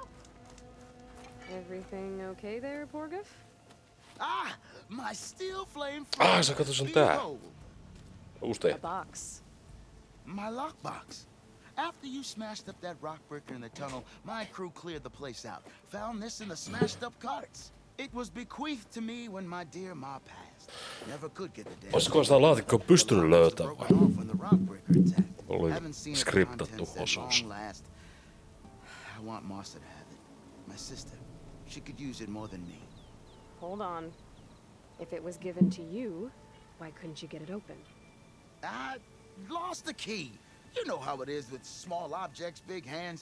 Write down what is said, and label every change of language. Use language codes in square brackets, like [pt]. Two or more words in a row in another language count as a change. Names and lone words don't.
[en] Everything okay there, Porgif? My steel flame. [fi] Sä kato, se on tää. Uusi [en] A box. My lockbox. After you smashed up that rock breaker in the tunnel, my crew cleared the place out. Found this in the smashed up carts. It was bequeathed to me when my dear ma passed. Never could get the damn. [fi] Olisiko sitä laatikkoa pystynyt löytämään? Oli skriptattu osuus. [en] I want Martha to have it. My sister. She could use it more than me. Hold on. If it was given to you, why couldn't you get it open? I lost the key. You know how it is with small objects, big hands.